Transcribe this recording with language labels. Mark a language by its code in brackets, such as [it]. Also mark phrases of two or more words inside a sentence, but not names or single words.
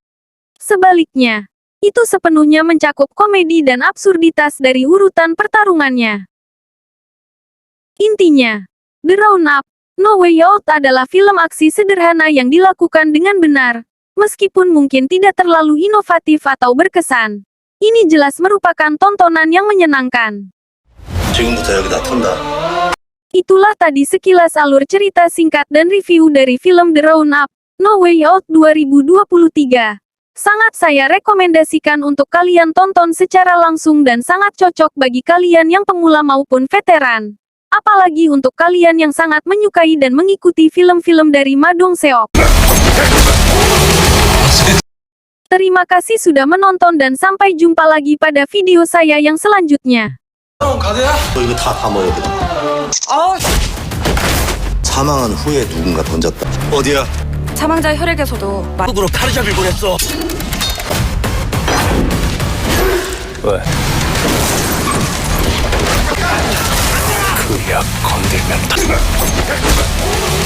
[id] Sebaliknya, itu sepenuhnya mencakup komedi dan absurditas dari urutan pertarungannya. Intinya, The Round-Up, No Way Out adalah film aksi sederhana yang dilakukan dengan benar, meskipun mungkin tidak terlalu inovatif atau berkesan. Ini jelas merupakan tontonan yang menyenangkan. [ko] 지금부터 여기다 턴다. [id] Itulah tadi sekilas alur cerita singkat dan review dari film The Round-Up, No Way Out 2023. Sangat saya rekomendasikan untuk kalian tonton secara langsung dan sangat cocok bagi kalian yang pemula maupun veteran. Apalagi untuk kalian yang sangat menyukai dan mengikuti film-film dari Ma Dong Seok. Terima kasih sudah menonton dan sampai jumpa lagi pada video saya yang selanjutnya. [ko] 너 이거 다 먹어야 돼. 사망한 후에 누군가 던졌다. 어디야? 사망자 혈액에서도 으로 카르잡을 보냈어. 왜? 그 약 건들면 다.